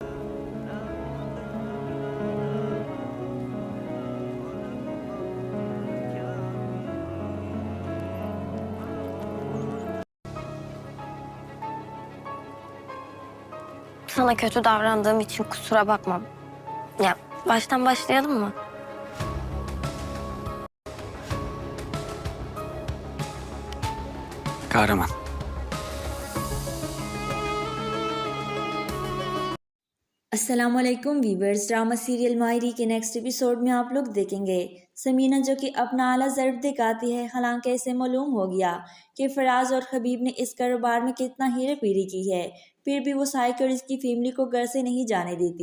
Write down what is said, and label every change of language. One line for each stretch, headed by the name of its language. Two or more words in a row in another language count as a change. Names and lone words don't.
Turkish: Sana kötü davrandığım için kusura bakma. Ya baştan başlayalım mı? Kahraman.
Arabic: السلام عليكم वीवर्स।
English: drama serial
Hindi: माहिरी के
English: next episode
Hindi: में आप लोग देखेंगे समीना जो कि अपना आला ज़र्फ दिखाती है। हालांकि इसे मालूम हो गया कि फराज और हबीब ने इस कारोबार में कितना हीरे पीरी की है, फिर भी वो साइक और इसकी फैमिली को घर से नहीं जाने देती।